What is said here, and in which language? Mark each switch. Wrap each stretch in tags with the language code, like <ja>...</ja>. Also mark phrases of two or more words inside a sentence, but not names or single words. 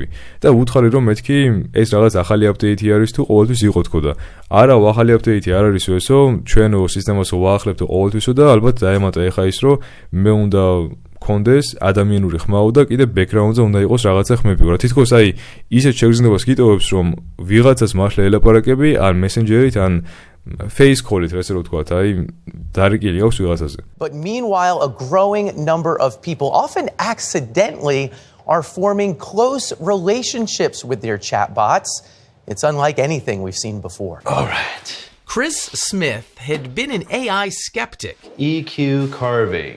<ka>და ვუთხარი რომ მეთქი ეს რაღაც ახალი აპდეიტი არის თუ ყოველთვის იყო თქო და არა ახალი აპდეიტი არ არისო ესო, ჩვენო სისტემასო ვაახლებთ ყოველთვისო და ალბათ დაემატა ეხა ის რომ მე უნდა კონდეს ადამიანური ხმაო და კიდე ბექგრაუნდზე უნდა იყოს რაღაცა ხმები. რა თითქოს აი ისეთ შეგრძნებას გიტოვებს რომ ვიღაცას მართლა ელაპარაკები ან მესენჯერით ან</ka> <en>face call-</en> <ka>ით ესე რომ ვთქვა, აი დარიგილი აქვს ვიღაცაზე.</ka> <en>But meanwhile, a growing number of people, often accidentally, are forming close relationships with their chatbots. It's unlike anything we've seen before. All right. Chris Smith had been an AI skeptic. EQ carving.</en>